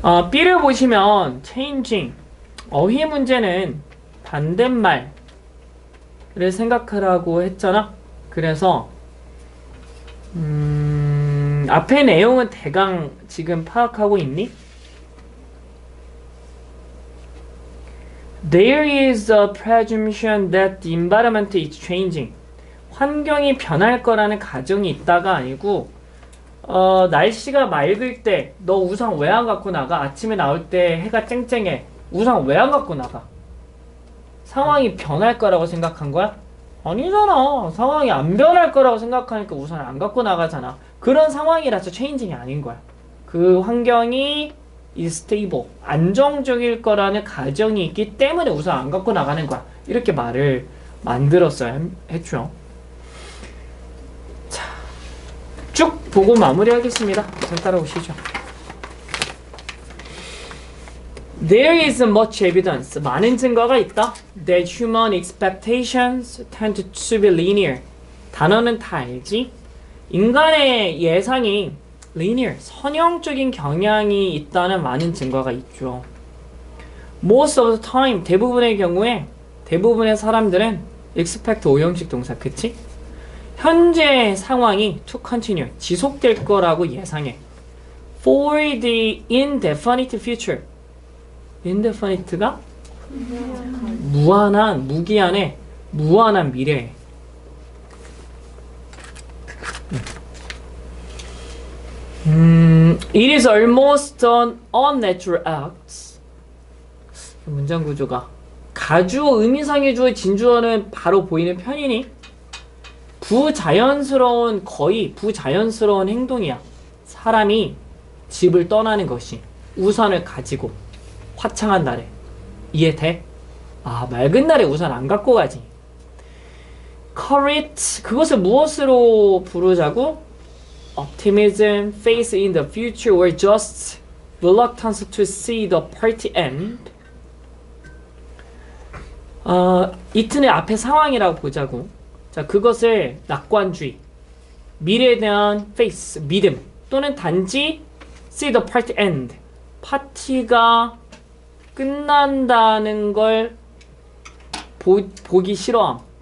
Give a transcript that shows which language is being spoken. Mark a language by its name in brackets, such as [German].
[Korean] B를 보시면 changing 어휘 문제는 반대말을 생각하라고 했잖아. 그래서 앞에 내용은 대강 지금 파악하고 있니? [English] There is a presumption that the environment is changing. [Korean] 환경이 변할 거라는 가정이 있다가 아니고 날씨가 맑을 때 너 우산 왜 안 갖고 나가? 아침에 나올 때 해가 쨍쨍해. 우산 왜 안 갖고 나가? 상황이 변할 거라고 생각한 거야? 아니잖아. 상황이 안 변할 거라고 생각하니까 우산을 안 갖고 나가잖아. 그런 상황이라서 체인징이 아닌 거야. 그 환경이 [English] is stable, [Korean] 안정적일 거라는 가정이 있기 때문에 우산 안 갖고 나가는 거야. 이렇게 말을 만들었어야 했죠. 자, 쭉 보고 마무리하겠습니다. 잘 따라오시죠. [English] There is much evidence. [Korean] 많은 증거가 있다. [English] That human expectations tend to be linear. [Korean] 단어는 다 알지? 인간의 예상이 linear, 선형적인 경향이 있다는 많은 증거가 있죠. [English] Most of the time, [Korean] 대부분의 경우에 대부분의 사람들은 expect 5형식 동사, 그치? 현재 상황이 [English] to continue, [Korean] 지속될 거라고 예상해. [English] For the indefinite future. [Korean] indefinite가 무한한, 무기한의 무한한 미래. [English] It is almost an unnatural act. [Korean] 문장 구조가 가주어, 의미상의 주어, 진주어는 바로 보이는 편이니 부자연스러운, 거의 부자연스러운 행동이야. 사람이 집을 떠나는 것이 우산을 가지고 화창한 날에. 이해돼? 아, 맑은 날에 우산 안 갖고 가지. courage 그것을 무엇으로 부르자고? [English] optimism, faith in the future, or just reluctance to see the party end. [Korean] 이튼의 앞에 상황이라고 보자고. 자, 그것을 낙관주의, 미래에 대한 faith, 믿음, 또는 단지 [English] see the party end, [Korean] 파티가 끝난다는 걸 보기 싫어함.